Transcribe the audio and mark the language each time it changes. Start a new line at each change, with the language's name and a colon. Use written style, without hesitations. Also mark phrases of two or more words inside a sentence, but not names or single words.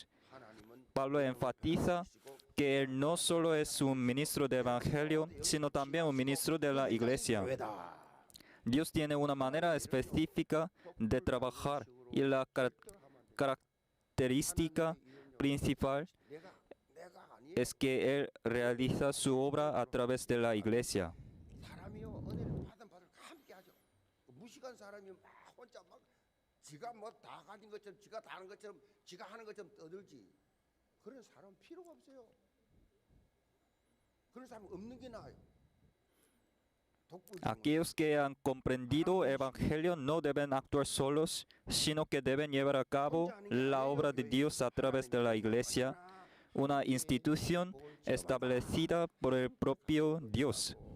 Spanish: Pablo enfatiza que él no solo es un ministro del Evangelio, sino también un ministro de la iglesia. Dios tiene una manera específica de trabajar y la característica principal es que Él realiza su obra a través de la iglesia.
Korean: 지가 뭐 다 가진 것처럼 지가 다 하는 것처럼 지가 하는 것처럼 떠들지. 그런 사람 필요가 없어요. 그런 사람 없는 게 나아요.
Spanish: Aquellos que han comprendido el Evangelio no deben actuar solos, sino que deben llevar a cabo la obra de Dios a través de la iglesia, una institución establecida por el propio Dios.